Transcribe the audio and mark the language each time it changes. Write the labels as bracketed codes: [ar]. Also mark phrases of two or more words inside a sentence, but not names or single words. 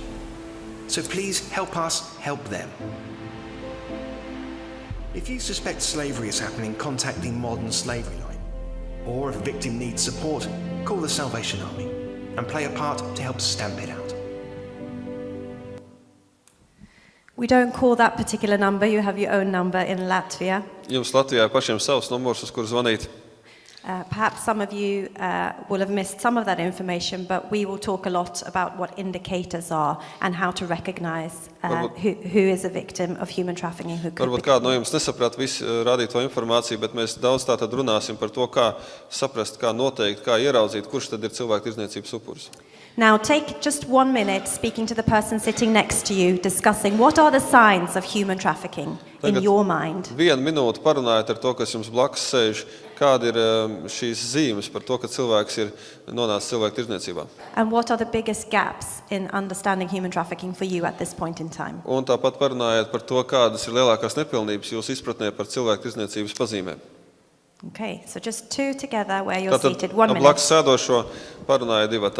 [en] So please help us help them. If you suspect slavery is happening, contact the Modern Slavery Line. Or if a victim needs support, call the Salvation Army and play a part to help stamp it out. We don't call that particular number. You have your own number in Latvia. [lv] Jums Latvijā pašiem savs numurs, uz kuru zvanīt. [en] Perhaps some of you will have missed some of that information, but we will talk a lot about what indicators are and how to recognize who is a victim of human trafficking. [lv] Varbūt kādu no jums nesaprat visu rādīto informāciju, bet mēs daudz tātad runāsim par to, kā saprast, kā noteikt, kā ieraudzīt, kurš tad ir cilvēktirdzniecības upuris. [en] Now take just 1 minute speaking to the person sitting next to you, discussing what are the signs of human trafficking in your mind. [lv] 1 minūte parunājiet ar to, kas jums blakus sēž, kāda ir šīs zīmes par to, ka cilvēks ir nonācis cilvēktirdzniecībā. [en] And what are the biggest gaps in understanding human trafficking for you at this point in time? [lv] Un tāpat parunājiet par to, kādas ir lielākās nepilnības jūsu izpratnē par cilvēktirdzniecības pazīmēm. [en] Okay, so just 2 together where you're seated. 1 minute. [lv] Blakus sēdošo parunājiet divatā.